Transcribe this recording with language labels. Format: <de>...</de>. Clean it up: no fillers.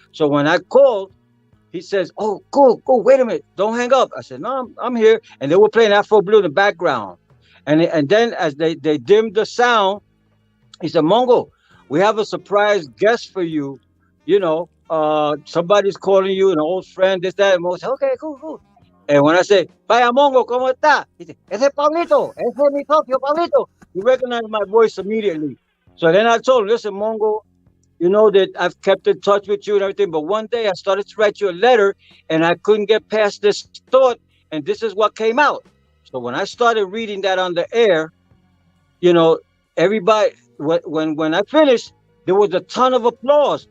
<en>So when I called, he says, oh, cool, wait a minute. Don't hang up. I said, no, I'm here. And they were playing Afro Blue in the background. And then as they dimmed the sound, he said, Mongo, we have a surprise guest for you, you know, somebody's calling you, an old friend, this, that, and Mongo said, okay, cool. And when I say,</en> <es>vaya Mongo, ¿cómo está?</es> <en>He said,</en> <es>ese es Pablito, ese es mi socio, Pablito.</es> <en>He recognized my voice immediately. So then I told him, listen, Mongo, you know that I've kept in touch with you and everything, but one day I started to write you a letter and I couldn't get past this thought, and this is what came out. So when I started reading that on the air, you know, everybody, when I finished, there was a ton of applause.</en>